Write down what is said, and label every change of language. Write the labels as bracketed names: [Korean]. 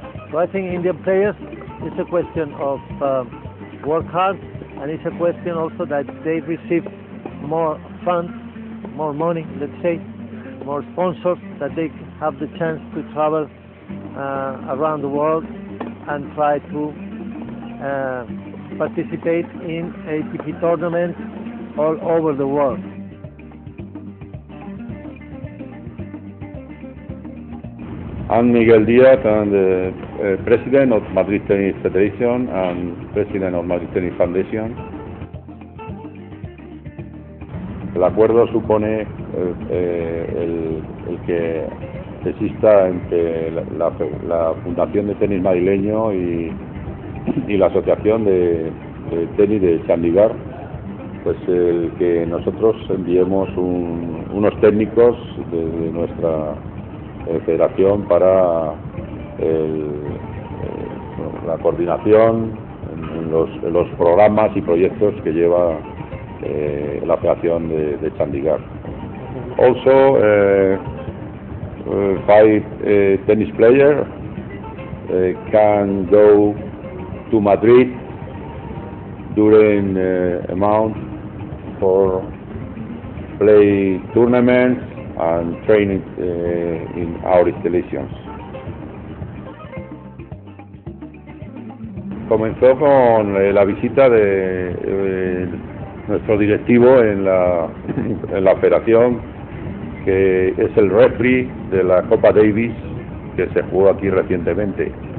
[English] So I think Indian players, it's a question of work hard, and it's a question also that they receive more funds, more money, let's say, more sponsors, that they have the chance to travel around the world and try to participate in ATP tournaments all over the world. I'm Miguel Diaz. I'm the president of Madrid Tennis Federation and president of Madrid Tennis Foundation. [Spanish] El acuerdo supone el que exista entre la Fundación de Tenis Madrileño y la Asociación de Tenis de Chandigarh, pues el que nosotros enviemos unos técnicos de nuestra federación para la coordinación en los programas y proyectos que lleva la Federación de Chandigarh. [English] Also, 5 tennis players can go to Madrid during a month for play tournaments and training in our installations. [Spanish] Comenzó con la visita de nuestro directivo en la federación, que es el referee de la Copa Davis que se jugó aquí recientemente.